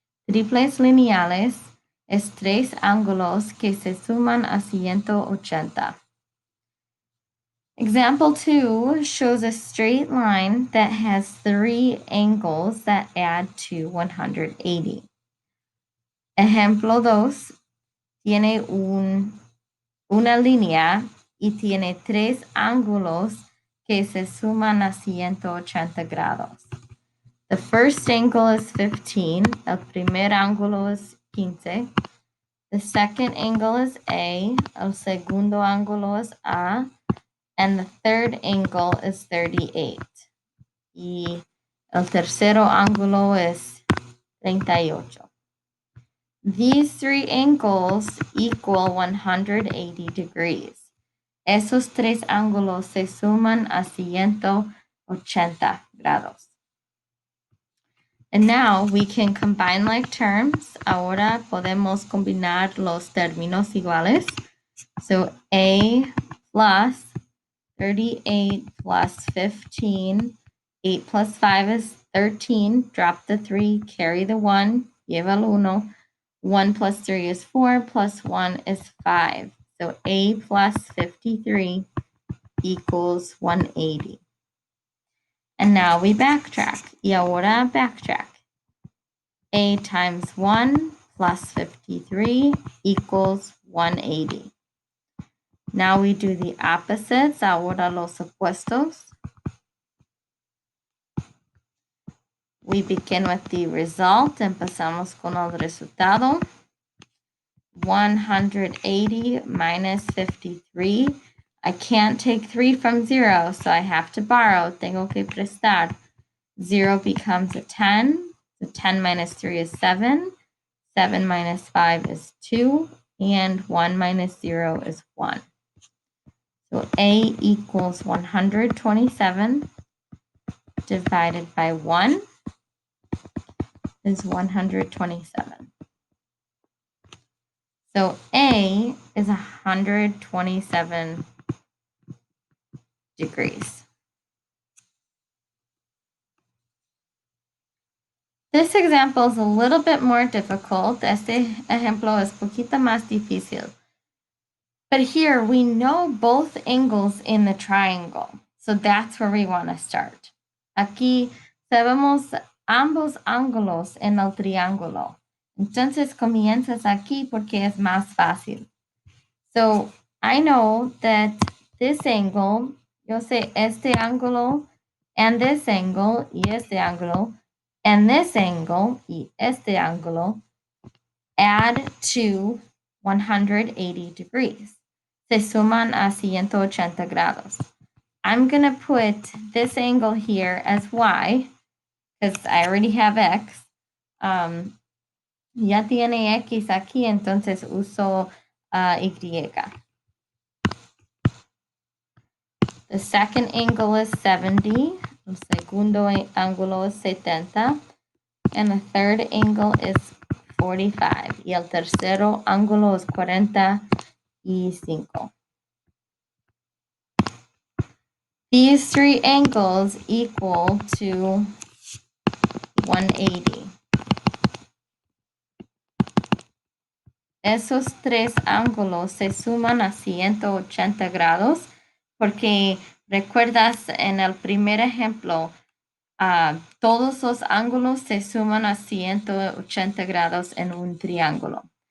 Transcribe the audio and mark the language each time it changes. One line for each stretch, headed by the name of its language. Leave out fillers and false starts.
Spanish: Triples lineales es tres ángulos que se suman a 180.
English: Example 2 shows a straight line that has three angles that add to 180.
Spanish: Ejemplo 2 tiene una línea y tiene tres ángulos que se suman a 180 grados.
English: The first angle is 15.
Spanish: El primer ángulo es 15.
English: The second angle is A.
Spanish: El segundo ángulo es A.
English: And the third angle is 38.
Spanish: Y el tercero ángulo es 38.
English: These three angles equal 180 degrees.
Spanish: Esos tres ángulos se suman a 180 grados.
English: And now we can combine like terms.
Spanish: Ahora podemos combinar los términos iguales.
English: So A plus 38 plus 15. 8 plus 5 is 13. Drop the 3, carry the 1,
Spanish: lleva el 1.
English: 1 plus 3 is 4, plus 1 is 5. So A plus 53 equals 180. And now we backtrack.
Spanish: Y ahora backtrack.
English: A times 1 plus 53 equals 180. Now we do the opposites.
Spanish: Ahora los opuestos.
English: We begin with the result.
Spanish: Empezamos con el resultado.
English: 180 minus 53. I can't take 3 from 0, so I have to borrow.
Spanish: Tengo que prestar.
English: 0 becomes a 10. So 10 minus 3 is 7. 7 minus 5 is 2. and 1 minus 0 is 1. So A equals 127 divided by 1 is 127. So A is 127 degrees. This example is a little bit more difficult.
Spanish: Este ejemplo es poquito más difícil.
English: But here we know both angles in the triangle. So that's where we want to start.
Spanish: Aquí sabemos ambos ángulos en el triángulo. Entonces comienzas aquí porque es más fácil.
English: So I know that this angle,
Spanish: yo sé este ángulo
English: and this angle
Spanish: y este ángulo
English: and this angle
Spanish: y este ángulo
English: add to 180 degrees.
Spanish: Se suman a 180 grados.
English: I'm going to put this angle here as y because I already have x.
Spanish: Ya tiene x aquí, entonces uso y.
English: The second angle is 70.
Spanish: El segundo ángulo es 70.
English: And the third angle is 45.
Spanish: Y el tercero ángulo es 45.
English: These three angles equal to 180.
Spanish: Esos tres ángulos se suman a 180 grados porque recuerdas en el primer ejemplo, todos los ángulos se suman a 180 grados en un triángulo.